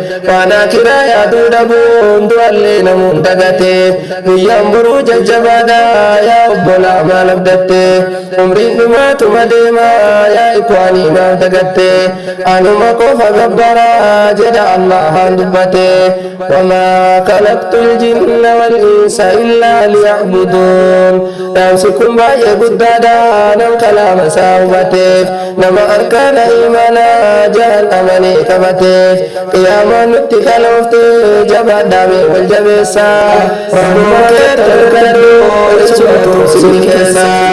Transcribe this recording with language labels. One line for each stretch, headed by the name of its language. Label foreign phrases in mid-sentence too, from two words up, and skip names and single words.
Oromo: Waan akiraa yaaduu dhabuun du'allee namuun dagate. Guyyaan boruu jajjabaadha yaa obbolaa maal abdatte? Umriin dhumaatuma deema yaa ikwaanii maaf dagatte? Anuma qofa gabbaraa jedha Allahaan dubbate.
Arabic: وما خلقت الجن والإنس إلا ليعبدون.
Oromo: Dhaamsi kun baay'ee guddaadha nam kalaama isaa hubateef. Nama arkaana imaanaa jahan amanee qabateef. Qiyaamaan nutti kaloofte jabaadhaa mee wal jabeessaa. Rabbuma kee tolkadhu isumatu si keessa.